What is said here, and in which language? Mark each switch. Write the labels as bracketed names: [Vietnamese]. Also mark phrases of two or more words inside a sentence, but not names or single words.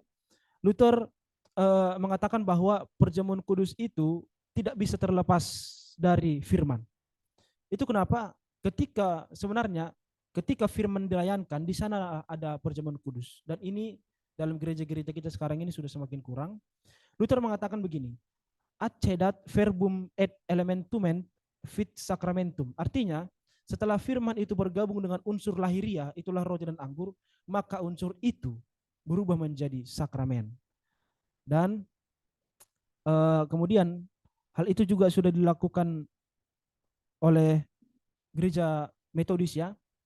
[Indonesian] Luther mengatakan bahwa perjamuan kudus itu tidak bisa terlepas dari firman. Itu kenapa sebenarnya ketika firman dilayankan, di sana ada perjamuan kudus. Dan ini dalam gereja-gereja kita sekarang ini sudah semakin kurang. Luther mengatakan begini, [Latin] accedat verbum et elementum fit sacramentum. [Indonesian] Artinya, setelah firman itu bergabung dengan unsur lahiriah, itulah roti dan anggur, maka unsur itu berubah menjadi sakramen. Dan kemudian hal itu juga sudah dilakukan oleh gereja Metodis ya.